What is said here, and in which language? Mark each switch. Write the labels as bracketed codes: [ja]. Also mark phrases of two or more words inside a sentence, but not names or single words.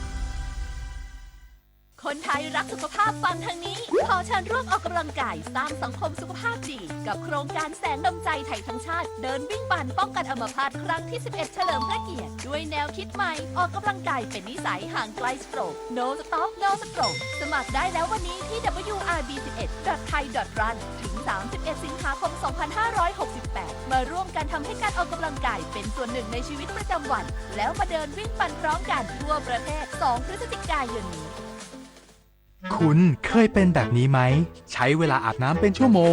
[th] คนไทยรักสุขภาพฟังทางนี้ขอเชิญร่วมออกกำลังกายสร้างสังคมสุขภาพดีกับโครงการแสงดำใจไทยทั้ง ชาติเดินวิ่งปั่นป้องกันอัมพาตครั้งที่11เฉลิมพระเกียรติด้วยแนวคิดใหม่ออกกำลังกายเป็นนิสัยห่างไกลสโตรก [en] No Stop No Stroke [th] สมัครได้แล้ววันนี้ที่ wrb11.thai.run ถึง31สิงหาคม2568มาร่วมกันทำให้การออกกำลังกายเป็นส่วนหนึ่งในชีวิตประจำวันแล้วมาเดินวิ่งปั่นพร้อมกันทั่วประเทศ2พฤศจิกายนนี้ คุณเคยเป็นแบบนี้ไหมใช้เวลาอาบน้ำเป็นชั่วโมง